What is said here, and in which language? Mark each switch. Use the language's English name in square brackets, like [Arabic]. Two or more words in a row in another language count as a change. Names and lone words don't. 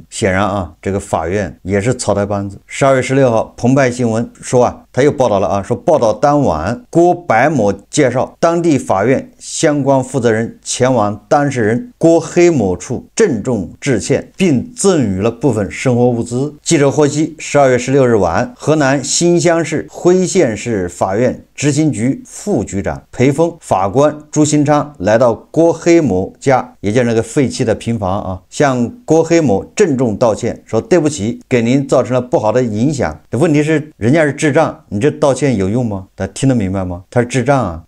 [Chinese] 顯然啊，這個法院也是草台班子。12月16號，澎湃新聞說啊，他又報道了啊，說報道當晚，郭白某介紹當地法院相關負責人前往當事人郭黑某處鄭重致歉，並贈予了部分生活物資。記者獲悉，12月16日晚，河南新鄉市輝縣市法院執行局副局長裴峰、法官朱新昌來到郭黑某家，也就是那個廢棄的平房啊，向郭黑某鄭重道歉，說對不起，給您造成了不好的影響。問題是人家是智障，你這道歉有用嗎？他聽得明白嗎？他是智障啊。